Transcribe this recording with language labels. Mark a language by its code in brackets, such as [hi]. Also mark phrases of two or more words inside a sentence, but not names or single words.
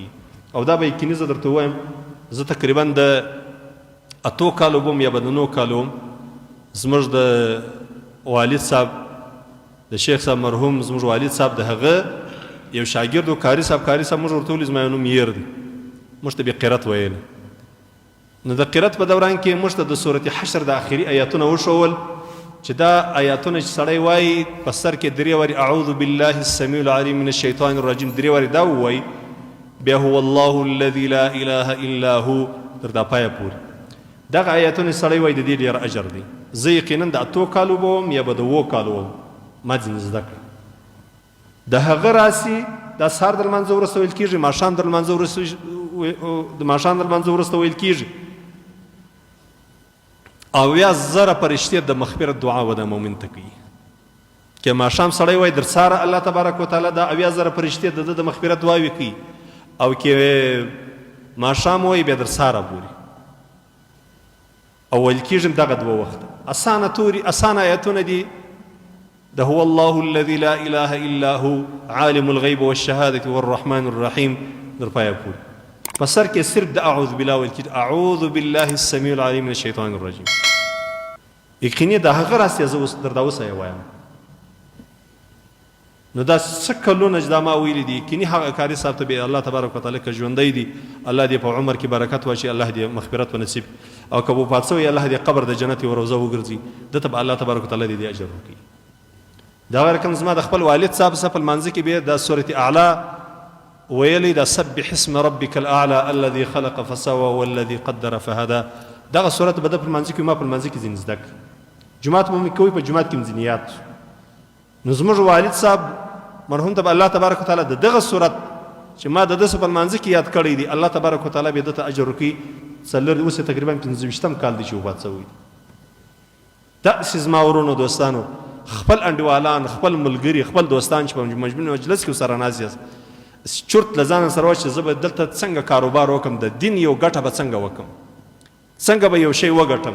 [ps] او دا به یقیني زه درته ووایم، زه تقریبا د 8 کالو بوم یا به د 9 کالو زموږ د والد صاحب د شیخ صاحب مرحوم زموږ والد صاحب د هغه یو شاګرد و کاري صاحب موږ ورته ویلي زما یو نوم ییر دی، موږ ته به قرت ویل. نو د قرت په دوران کې موږ ته د سورة حشر د آخري آیاتونه وښول چې دا آیاتونه چې سړی وایي په سر کې 3 وارې [ar] اعوذ بالله السمیع العلیم من الشیطان الرجیم [ps] 3 وارې دا ووایي، بیا [ar] هو الله الذي لا اله الا هو [ps] تر دا پایه پورې دغه آیاتونه سړی وایي د دې ډېر اجر دی. زه یقینا د 8 کالو به وم یا به د 7 کالو وم، ما ځینې زده کړه. د هغه راسي دا سهار د لمانځه وروسته ویل کېږي، ماښام د لمانځه وروسته ویل کېږي. 80,000 فرشتې د مغفرت دعا و د مؤمن ته کوي. که ماښام سړی وایي در ساره [ar] الله تبارک وتعالی [ps] دا 80,000 فرشتې د مغفرت دعاوې کوي، او که ماښام وایي بیا در ساره بوري او ویل کېږي دغه 2 وخته. اسانه آیتونه دي. ده [ar] هو الله الذي لا اله الا هو عالم الغیب والشهادة والرحمن الرحیم [ps] در پایه پورې. په سر کې صرف د اعوذ بالله ویل کېږي، [ar] اعوذ بالله السمیع العلیم من الشیطان الرجیم. [ps] یقیني د هغه راسي زه اوس درته اوسه یې وایم. نو دا څه کلونه چې دا ما ویلي دي، یقیني هغه کاري صاحب ته به [ar] الله تبارک وتعالی [ps] که ژوندی دي الله دې په عمر کې برکت واچي، الله دې مغفرت ونصیب، او که وفات شوی الله دې قبر د جنت یوه روضه وګرځي، دته به [ar] الله تبارک وتعالی [ps] دې اجر ورکړي. دا رقم زما د خپل والد صاحب سره په لمانځه کې به د سورة اعلی ویلی دا [ar] سبح اسم ربک الاعلى الذي خلق فسوى والذي قدر فهدى. [ps] دغه سورت به د په لمانځه کې ما په لمانځه کې ځینې زده کړه. جومات مو کوي، په جومات کې مې ځینې یاد. نو زموږ والد صاحب مرحوم ته به [ar] الله تبارک وتعالی [ps] د دغه سورت چې ما د ده په لمانځه کې یاد کړی دی، [ar] الله تبارک وتعالی [ps] به دته اجر ورکړي. اوس یې تقریبا 15 کال دی چې وفات شوی. داسې زما ورونو دوستانو، خپل انډیوالان، خپل ملګري، خپل دوستان چې په مجلس کې ورسره ناست یاست، چورت له ځانه سره وایي چې زه به دلته څنګه کاروبار وکړم، د دین یو ګټه به څنګه وکړم، څنګه به یو شی وګټم.